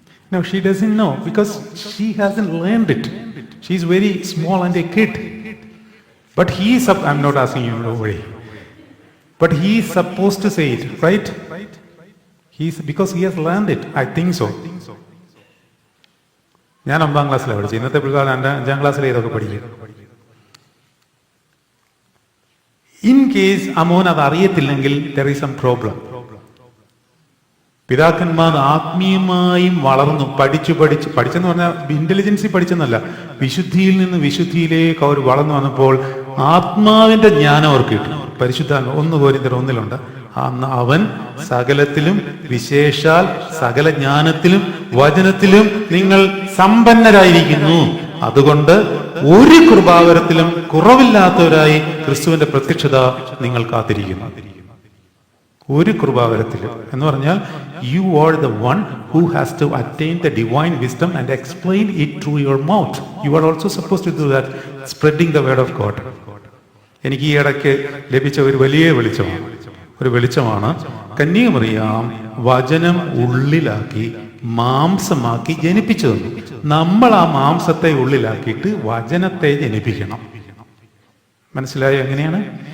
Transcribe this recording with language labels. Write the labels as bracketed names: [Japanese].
[English] No, she doesn't know because she hasn't learned it. She's very small and a kid. But I'm not asking you, no way. But he is supposed to say it, right? Because he has learned it. I think so. [Malayalam] ഞാൻ 9ാം ക്ലാസ്സിലാണ് പഠിച്ചത്. ഇന്നത്തെ പിള്ളേർ 5ാം ക്ലാസ്സിൽ ഇതൊക്കെ പഠിക്കും. In case Amon അത് അറിയത്തില്ലെങ്കിൽ [English] there is some problem. [Malayalam] പിതാക്കന്മാർ ആത്മീയമായും വളർന്നു പഠിച്ചെന്ന് പറഞ്ഞാൽ ഇന്റലിജൻസി പഠിച്ചെന്നല്ല, വിശുദ്ധിയിൽ നിന്ന് വിശുദ്ധിയിലേക്ക് അവർ വളർന്നു വന്നപ്പോൾ ആത്മാവിന്റെ ജ്ഞാനം അവർക്ക് കിട്ടും. പരിശുദ്ധാത്മ 1 കൊരിന്ത്യർ 1 അന്ന് അവൻ സകലത്തിലും വിശേഷാൽ സകല ജ്ഞാനത്തിലും വചനത്തിലും നിങ്ങൾ സമ്പന്നരായിരിക്കുന്നു. അതുകൊണ്ട് ഒരു കൃപാവരത്തിലും കുറവില്ലാത്തവരായി ക്രിസ്തുവിന്റെ പ്രത്യക്ഷത നിങ്ങൾ കാത്തിരിക്കുന്നു. ഒരു കൃപാവരത്തിലും എന്ന് പറഞ്ഞാൽ [English] you are the one who has to attain the divine wisdom and explain it through your mouth. You are also supposed to do that, spreading the word of God. [Malayalam] എനിക്ക് ഈ ഇടയ്ക്ക് ലഭിച്ച ഒരു വലിയ വെളിച്ചമാണ് കന്യകമറിയാം വചനം ഉള്ളിലാക്കി മാംസമാക്കി ജനിപ്പിച്ചു തന്നു. നമ്മൾ ആ മാംസത്തെ ഉള്ളിലാക്കിയിട്ട് വചനത്തെ ജനിപ്പിക്കണം. മനസ്സിലായോ എങ്ങനെയാണ്?